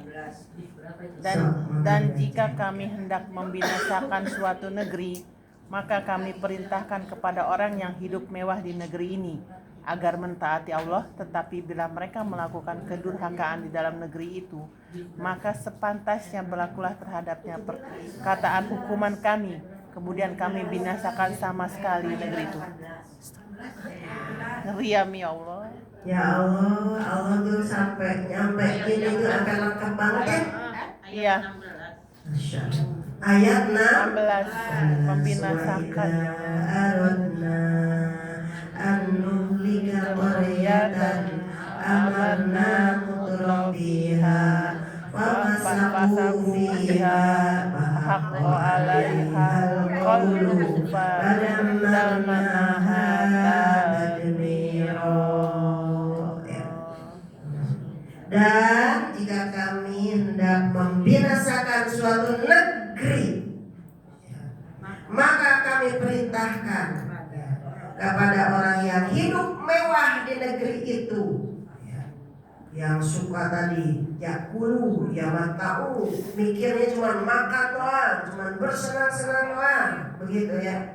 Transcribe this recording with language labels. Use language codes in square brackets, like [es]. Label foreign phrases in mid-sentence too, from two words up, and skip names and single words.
[id] Dan jika kami hendak membinasakan suatu negeri, maka kami perintahkan kepada orang yang hidup mewah di negeri ini agar mentaati Allah, tetapi bila mereka melakukan kedurhakaan di dalam negeri itu, maka sepantasnya berlakulah terhadapnya perkataan hukuman kami, kemudian kami binasakan sama sekali negeri itu. Ngeri ya Mi, [ar] يا الله. يا الله, [id] Allah tuh sampai nyampe ini tuh akan lengkap banget ya. Iya. Ayat 16. [ar] ما شاء الله. [id] Ayat 16 membinasakan. [ar] أردنا أن نهلك قرية أمرنا مترفيها ففسقوا فيها فحق عليها القول فدمرناها تدميرا. [id] Dan jika kami hendak membinasakan suatu negeri, maka kami perintahkan kepada orang yang hidup mewah di negeri itu, yang suka tadi [ar] يأكلون، يتمتعون, [id] mikirnya cuma makan doang, cuma bersenang-senang doang, begitu ya.